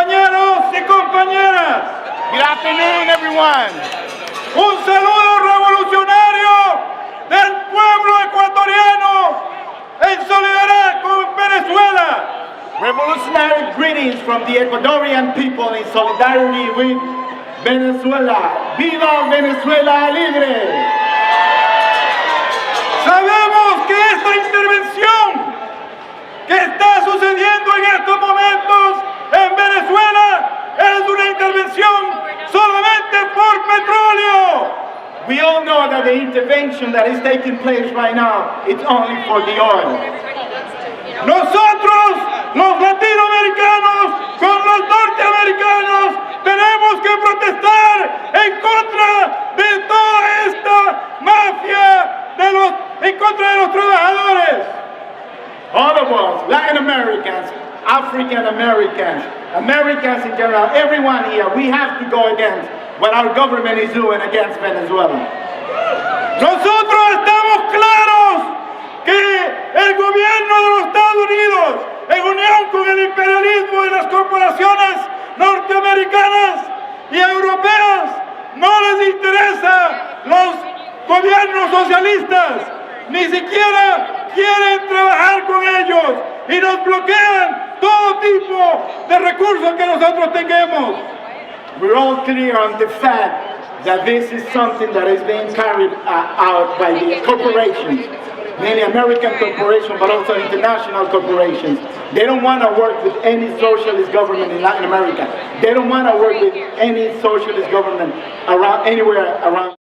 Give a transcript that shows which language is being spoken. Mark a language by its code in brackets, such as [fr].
[en] Good afternoon, everyone. [es] Un saludo revolucionario del pueblo ecuatoriano en solidaridad con Venezuela. [en] Revolutionary greetings from the Ecuadorian people in solidarity with Venezuela. [es] ¡Viva Venezuela libre! Sabemos que esta intervención que está sucediendo en estos momentos en Venezuela es una intervención solamente por petróleo. [en] We all know that the intervention that is taking place right now, it's only for the oil. [es] Nosotros, los latinoamericanos, con los norteamericanos, tenemos que protestar en contra de toda esta mafia, en contra de los trabajadores. [en] All of us, Latin Americans, African Americans, Americans in general, everyone here, we have to go against what our government is doing against Venezuela. [es] Nosotros estamos claros que el gobierno de los Estados Unidos, en unión con el imperialismo y las corporaciones norteamericanas y europeas, no les interesa los gobiernos socialistas, ni siquiera quieren trabajar con ellos y nos bloquean todo tipo de recursos que nosotros tengamos. [en] We're all clear on the fact that this is something that is being carried out by the corporations, mainly American corporations, but also international corporations. They don't want to work with any socialist government in Latin America. They don't want to work with any socialist government anywhere around.